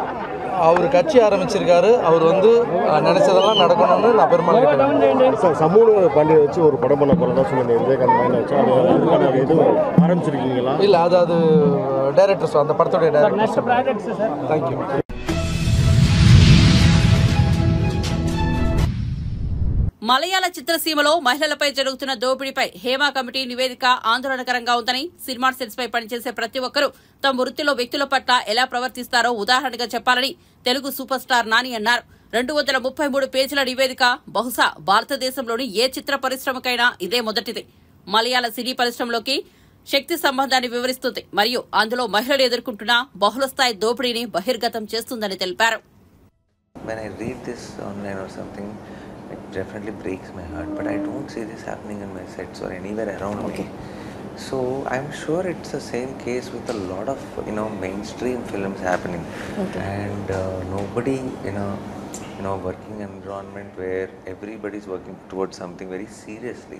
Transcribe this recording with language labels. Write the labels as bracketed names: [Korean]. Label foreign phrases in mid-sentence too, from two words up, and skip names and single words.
[Tamil] அவர் கட்சி ஆரம்பிச்சிருக்காரு. அவர் வந்து நினைச்சதெல்லாம் நடக்கணும்னு நான் பெருமாள் கேட்டேன். சார் சமூக பாண்டியை வச்சு ஒரு படம் பண்ண போகிறதா சொன்னீங்க. விவேகானந்த மைண்ட் வச்சு அதுக்கான எதுவும் ஆரம்பிச்சிருக்கீங்களா? இல்லை, அது டைரக்டர்ஸ், அந்த படத்துடைய டைரக்டர்ஸ். தேங்க்யூ. [Telugu] మలయాళ చిత్రసీమలో మహిళలపై జరుగుతున్న దోపిడీపై హేమా కమిటీ నివేదిక ఆందోళనకరంగా ఉందని సినిమా సెట్స్ పై పనిచేసే ప్రతి ఒక్కరూ తమ వృత్తిలో వ్యక్తుల పట్ల ఎలా ప్రవర్తిస్తారో ఉదాహరణగా చెప్పాలని తెలుగు [English] super star [Telugu] నాని అన్నారు. 233 పేజీల నివేదిక బహుశా భారతదేశంలోని ఏ చిత్ర పరిశ్రమకైనా ఇదే మొదటిది. మలయాళ సినీ పరిశ్రమలోకి శక్తి సంబంధాన్ని వివరిస్తుంది మరియు అందులో మహిళలు ఎదుర్కొంటున్న బహుళస్థాయి దోపిడీని బహిర్గతం చేస్తుందని తెలిపారు. [English] It definitely breaks my heart, but I don't see this happening in my sets or anywhere around me. So I'm sure it's the same case with a lot of mainstream films happening, and nobody in a working environment where everybody's working towards something very seriously.